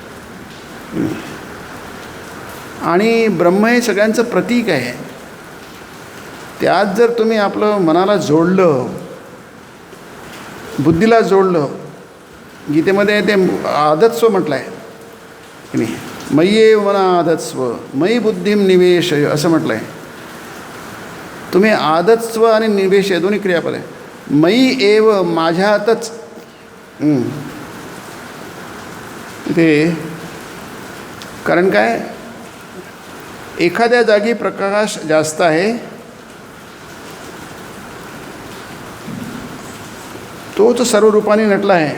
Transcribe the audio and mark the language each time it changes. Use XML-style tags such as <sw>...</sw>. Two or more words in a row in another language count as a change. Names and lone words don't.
<mr>आणि ब्रह्म हे सगळ्यांचं प्रतीक आहे. त्यात जर तुम्ही आपलं मनाला जोडलं, बुद्धीला जोडलं, गीतेमध्ये ते आदत्स्व म्हटलं आहे की नाही,</mr> <sa>मय्ये मना आदत्स्व मयी बुद्धिम निवेशय</sa> <mr>असं म्हटलं आहे. तुम्ही आदत्स्व आणि निवेश दोन्ही क्रियापद आहे.</mr> <sa>मयी एव,</sa> <mr>माझ्यातच. ते कारण काय, एखाद्या जागी प्रकाश जास्त आहे, तोच सर्व रूपाने नटला आहे.</mr>